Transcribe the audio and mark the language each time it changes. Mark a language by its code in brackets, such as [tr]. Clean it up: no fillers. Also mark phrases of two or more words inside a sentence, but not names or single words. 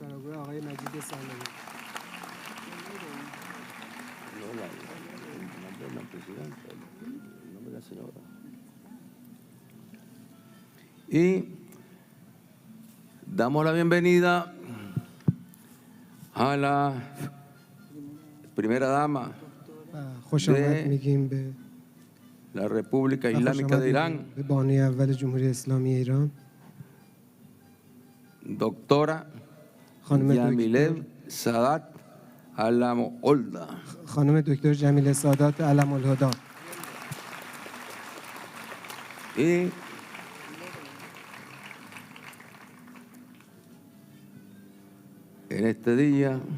[es] Y damos la bienvenida a la primera dama [fa] خوش آمد میگیم به [es] la República Islámica de Irán, [fa] به بانوی اول جمهوری اسلامی ایران [es] doctora [fa] خانم [es] Yamile Sadat Alamo Olda. [fa] خانم دکتر جمیله سادات علم الهدا. [es] Y en este día,